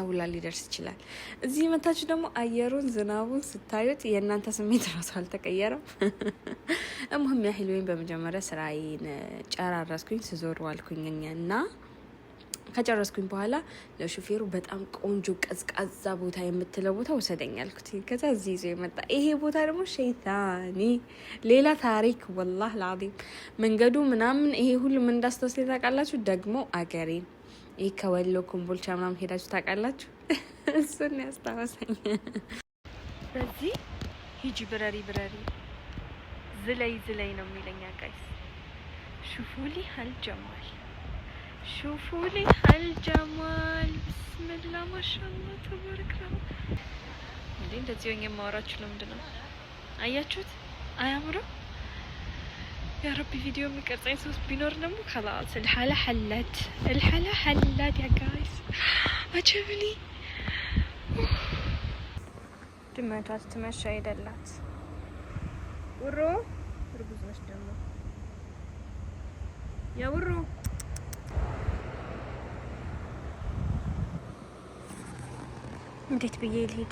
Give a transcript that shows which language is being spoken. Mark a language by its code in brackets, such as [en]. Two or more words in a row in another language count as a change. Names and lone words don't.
[am] ሁላ ሊደርስ ይችላል። እዚህ መታችሁ ደግሞ አየሩን ዝናቡን ስታዩት የእናንተ ስሜት ራሱ አልተቀየረም። እሙህም ያህል ወይም በመጀመሪያ ስራዬን ጨራረስኩኝ፣ ስዞር ዋልኩኝ እና ከጨረስኩኝ በኋላ ለሹፌሩ በጣም ቆንጆ ቀዝቃዛ ቦታ የምትለው ቦታ ወሰደኝ አልኩት። ከዛ እዚህ ይዞ የመጣ ይሄ ቦታ ደግሞ ሸይጣኒ ሌላ ታሪክ [ar] والله لازم። [am] መንገዱ ምናምን ይሄ ሁሉ ምን እንዳስተውስለ ታውቃላችሁ? ደግሞ አገሬን ይሄ ከወሎ ኮምቦልቻ ምናምን ሄዳችሁ ታውቃላችሁ? እሱን ያስታወሰኝ። በዚህ ሂጂ ብረሪ ዝለይ ነው የሚለኝ ጋይስ። [ar] شوفولي هالجمال شوفوا هالجمال بسم الله ما شاء الله تبارك الله። [am] እንደዚህ ሆኜ ማወራችሁ ለምንድነው? አያችሁት አያምሩ? [ar] يا ربي [am] ቪዲዮ የሚቀርጸኝ ሰው ቢኖር ደግሞ [ar] خلاص الحالة حلت يا [am] ጋይስ። አጀብኒ ድመቷ ስትመሻ አይደላት ውሮ እርጉዝ ነች ደግሞ ያ ውሮ እንዴት ብዬ ልሄድ?